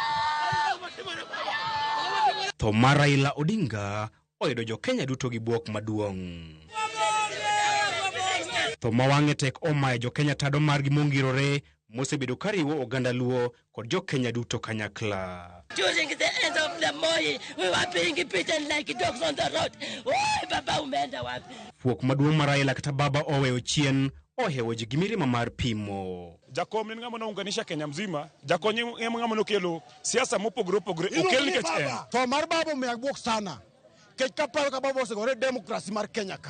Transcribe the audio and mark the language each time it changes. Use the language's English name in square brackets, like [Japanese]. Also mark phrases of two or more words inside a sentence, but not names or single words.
[Luo (Kenya and Tanzania)] Tho mar Raila Odinga oyudo jo Kenya duto gi buok maduong'. Tho ma wang'e tek omayo jo Kenya tado margi mongirore mosebedo kariwo oganda luo kod jo Kenya duto kanyakla. [English] During the end of the morning, we were being beaten like dogs on the road. [Swahili] Oh, baba umeenda wapi? [Luo (Kenya and Tanzania)] Fuok maduong' mar Raila kata baba oweyo chien ohewo ji gi mirima mar pimo. Jakom ni ng'ama nounganisha Kenya mzima, Jakom ni ng'ama nokelo siasa mopogore opogore okel nikech en. Tho mar baba omiya buok sana. Kech kaparo ka baba osegore demokrasi mar Kenya ka.